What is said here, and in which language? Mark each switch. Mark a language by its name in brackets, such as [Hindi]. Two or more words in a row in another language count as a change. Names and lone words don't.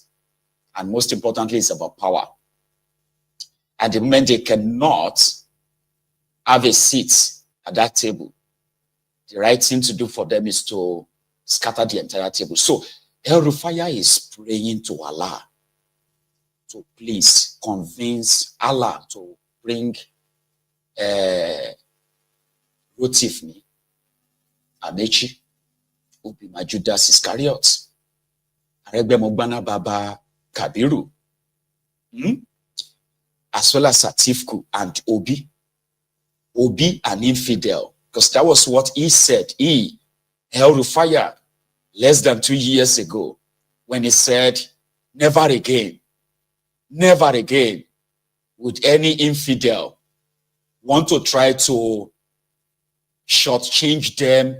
[English] And most importantly, it's about power. At the moment they cannot have a seat at that table, the right thing to do for them is to scatter the entire table. So Elruffy is praying to Allah to please convince Allah to bring Rotifni, Amechi, Ubima Judas Iscariot, Aregbe Mogbana Baba Kabiru, as well as Satifku and Obi an infidel, because that was what he said. Elruffy, less than 2 years ago, when he said, never again would any infidel want to try to shortchange them.